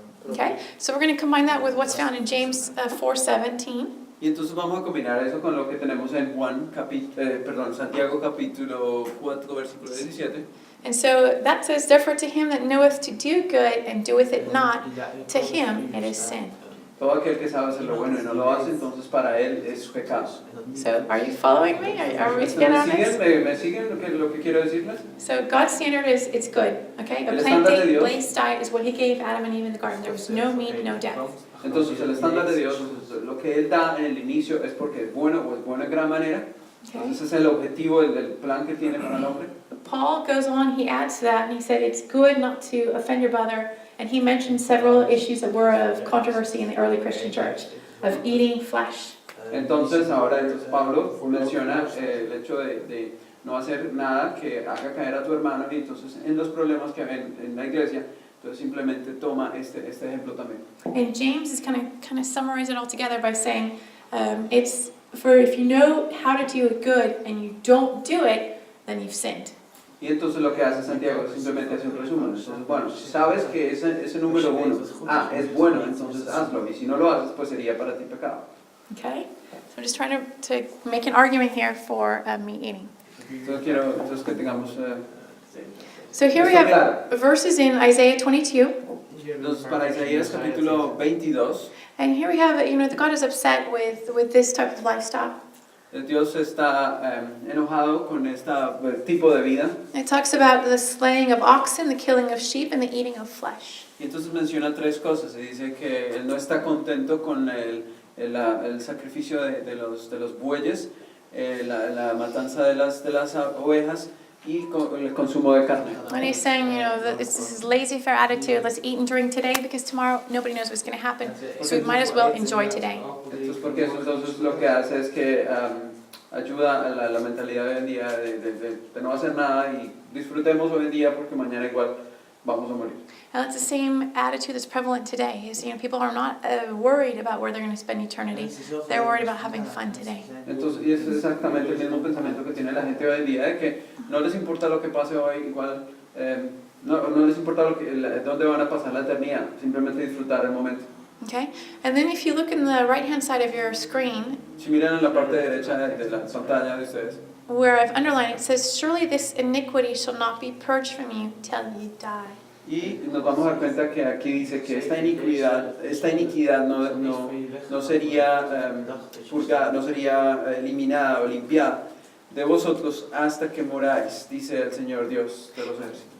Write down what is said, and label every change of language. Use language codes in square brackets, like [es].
[en] Okay, so we're going to combine that with what's found in James 4:17. [es] Y entonces vamos a combinar eso con lo que tenemos en Santiago capítulo 4 versículo 17. [en] And so that says, therefore to him that knoweth to do good and doeth it not, to him it is sin. [es] Todo aquel que sabe hacer lo bueno y no lo hace, entonces para él es pecado. [en] So are you following me? Are we together on this? [es] ¿Me siguen lo que quiero decirles? [en] So God's standard is it's good, okay? A [es] El estándar de Dios. [en] plant-based diet is what He gave Adam and Eve in the garden. There was no meat, no death. [es] Entonces el estándar de Dios, lo que Él da en el inicio es porque es bueno o es bueno en gran manera. [en] Okay. [es] Entonces ese es el objetivo del plan que tiene para el hombre. [en] Paul goes on, he adds to that, and he said it's good not to offend your brother. And he mentioned several issues that were of controversy in the early Christian church, of eating flesh. [es] Entonces Pablo menciona el hecho de no hacer nada que haga caer a tu hermano, y entonces en los problemas que ven en la iglesia, entonces simplemente toma este ejemplo también. [en] And James is kind of summarize it all together by saying, it's for if you know how to do it good and you don't do it, then you've sinned. [es] Y entonces lo que hace Santiago es simplemente hacer un resumen. Entonces, bueno, si sabes que ese número 1 es bueno, entonces hazlo. Y si no lo haces, pues sería para ti pecado. [en] Okay? So I'm just trying to make an argument here for meat eating. [es] Entonces quiero que tengamos... [en] So here we have verses in Isaiah 22. [es] Entonces para Isaías capítulo 22. [en] And here we have, God is upset with this type of lifestyle. [es] Dios está enojado con este tipo de vida. [en] It talks about the slaying of oxen, the killing of sheep, and the eating of flesh. [es] Y entonces menciona tres cosas. Y dice que él no está contento con el sacrificio de los bueyes, la matanza de las ovejas y el consumo de carne. [en] And he's saying, that this is laissez-faire attitude. Let's eat and drink today because tomorrow nobody knows what's going to happen. So we might as well enjoy today. [es] Entonces, porque eso entonces lo que hace es que ayuda a la mentalidad de hoy en día de no hacer nada y disfrutemos hoy en día porque mañana igual vamos a morir. [en] And that's the same attitude that's prevalent today. Is people are not worried about where they're going to spend eternity. They're worried about having fun today. [es] Entonces, y es exactamente el mismo pensamiento que tiene la gente hoy en día, de que no les importa lo que pase hoy, igual no les importa dónde van a pasar la eternidad, simplemente disfrutar el momento. [en] Okay, and then if you look in the right-hand side of your screen, [es] si miran en la parte derecha de la pantalla de ustedes, [en] where I've underlined, it says, surely this iniquity shall not be purged from you till you die. [es] Y nos vamos a dar cuenta que aquí dice que esta iniquidad no sería purgada, no sería eliminada o limpiada de vosotros hasta que moráis, dice el Señor Dios de los ejércitos.